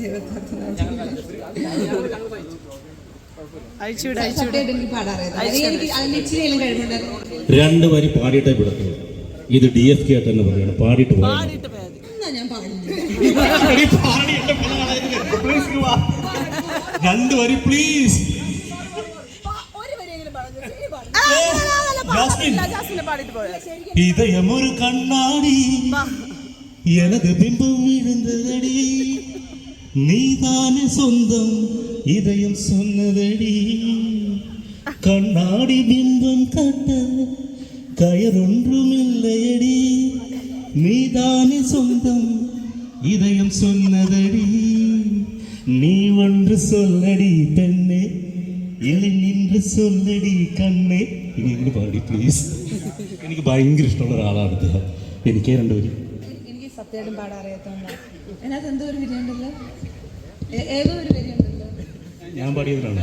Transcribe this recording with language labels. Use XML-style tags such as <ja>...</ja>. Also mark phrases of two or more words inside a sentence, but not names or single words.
<ml>എനിക്ക് പാടാൻ അറിയത്തില്ല. രണ്ട് വരി പാടിയിട്ടേ വിടത്തുള്ളൂ. ഇത് DSK തന്നെ പറയണം, പാടിയിട്ട് പോകാൻ. ഞാൻ പാടുന്നു. രണ്ട് വരി പ്ലീസ്.</ml> <ta>இதயமொரு கண்ணாடி எனது பிம்பம் விழுந்ததடி நீதானே சொந்தம் இதயம் சொன்னதடி கண்ணாடி பிம்பம் கட்ட கயறொன்றும் இல்லையடி நீதானே சொந்தம் இதயம் சொன்னதடி நீ ஒன்று சொல்லடி பெண்ணே</ta> <ml>ഇനി നിന്റെ സൊല്ലടി കണ്ണേ. ഇനി എങ്ങനെ പാടി പ്ലീസ്. എനിക്ക് ഭയങ്കര ഇഷ്ടമുള്ള ഒരാളാണ് അദ്ദേഹം. എനിക്ക് രണ്ടുപേരും എനിക്ക് സത്യമായിട്ടും പാടാൻ അറിയാത്തതുകൊണ്ടാണ്. അതിനകത്ത് എന്തോ ഒരു വരിയുണ്ടല്ലോ, ഏതോ ഒരു വരിയുണ്ടല്ലോ, ഞാൻ പാടിയതിനാണ്.</ml>